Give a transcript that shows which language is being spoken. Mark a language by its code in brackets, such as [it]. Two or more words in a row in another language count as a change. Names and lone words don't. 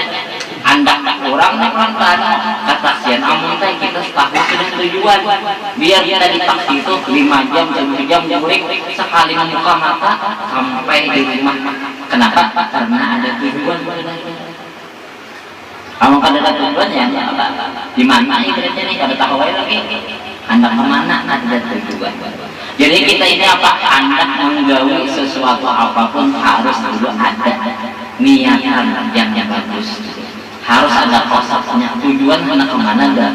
[bjn] Hendak kurang nih pelan-pelan, kata sian Amuntai kita tahu sudah tujuan. Biar kita di taksi itu 5 jam, 10 jam mulik sekali membuka mata sampai di rumah. Kenapa? Karena ada tujuan. Kamu kan ada tujuan ya? Di mana ibaratnya nih? Kada tahu lagi. Hendak kemana? Ada tujuan. Jadi kita ini apa? Hendak menggawi sesuatu apapun harus dulu ada niatan yang bagus. Harus ada konsepnya, tujuan hendak kemana dah.